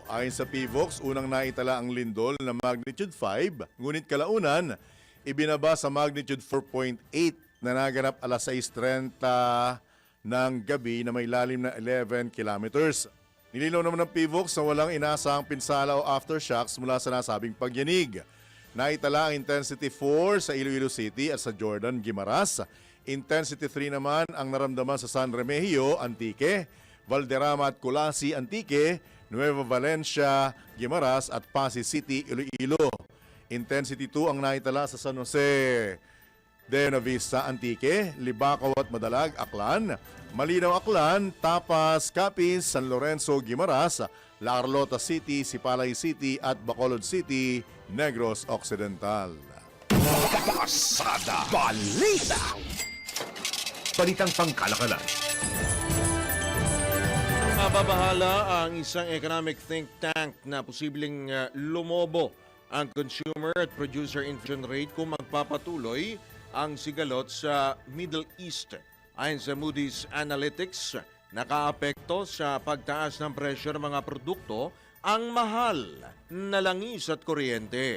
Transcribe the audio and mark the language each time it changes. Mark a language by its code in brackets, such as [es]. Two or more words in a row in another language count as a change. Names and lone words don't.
[tl] Ayon sa PVOX, unang naitala ang lindol na magnitude 5, ngunit kalaunan, ibinaba sa magnitude 4.8 na naganap alas 6:30 ng gabi na may lalim na 11 kilometers. Nilinaw naman ng PVOX na walang inaasahang pinsala o aftershocks mula sa nasabing pagyanig. Naitala ang intensity 4 sa Iloilo City at sa Jordan, Guimaras. Intensity 3 naman ang naramdaman sa San Remigio, Antique, Valderrama at Colasi, Antique, Nueva Valencia, Guimaras at Pasig City, Iloilo. Intensity 2 ang naitala sa San Jose de Navista, Antique, Libacao at Madalag, Aklan, Malinaw, Aklan, Tapas, Capiz, San Lorenzo, Guimaras, La Carlota City, Sipalay City at Bacolod City, Negros Occidental. Pasada Balita. Balitang pangkalakalan. Mababahala ang isang [en] economic think tank [tl] na posibleng lumobo ang consumer at [en] producer inflation rate [tl] kung magpapatuloy ang sigalot sa Middle East. Ayon sa Moody's Analytics, nakaapekto sa pagtaas ng presyo ng mga produkto ang mahal na langis at kuryente.